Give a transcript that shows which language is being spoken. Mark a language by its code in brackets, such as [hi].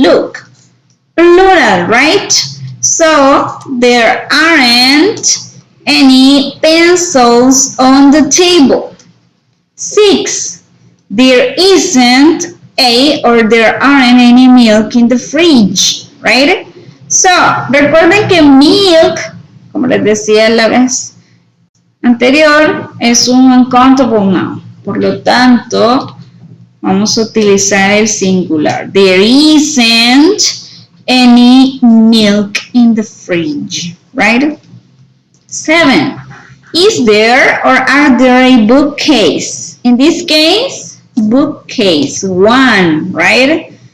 [en] Look, plural, right? So, there aren't any pencils on the table. 6. There isn't a or there aren't any milk in the fridge, right? [es] So, recuerden que milk, como les decía la vez anterior, es un uncountable noun. Por lo tanto, vamos a utilizar el singular. [en] There isn't any milk in the fridge, right? 7. Is there or are there a bookcase? In this case, bookcase. 1, right?